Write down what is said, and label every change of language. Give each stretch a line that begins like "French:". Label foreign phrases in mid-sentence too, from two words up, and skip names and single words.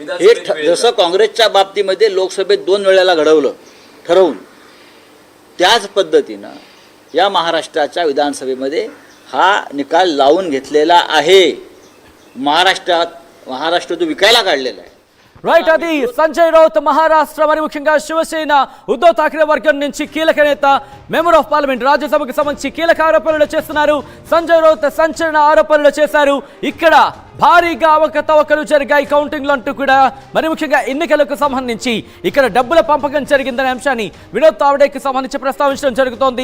Marathi: विधानसभेत मिळेल. जसं काँग्रेसच्या बाबतीमध्ये लोकसभेत 2 वेळेला घडवलं ठरवून, त्याच पद्धतीनं या महाराष्ट्राच्या विधानसभेमध्ये हा निकाल लावून घेतलेला आहे. महाराष्ट्र तो विकायला काढलेला आहे.
Telugu: రైట్, అది సంజయ్ రౌత్ మహారాష్ట్ర మరి ముఖ్యంగా శివసేన ఉద్ధవ్ ఠాక్రే వర్గం నుంచి కీలక నేత,
English: member of parliament,
Telugu: రాజ్యసభకు సంబంధించి కీలక ఆరోపణలు చేస్తున్నారు. సంజయ్ రౌత్ సంచలన ఆరోపణలు చేశారు. ఇక్కడ భారీగా అవకతవకలు జరిగాయి కౌంటింగ్ లో అంటూ కూడా మరి ముఖ్యంగా ఎన్నికలకు సంబంధించి ఇక్కడ డబ్బుల పంపకం జరిగిందనే అంశాన్ని వినోద్ తావడేకి సంబంధించి ప్రస్తావించడం జరుగుతోంది.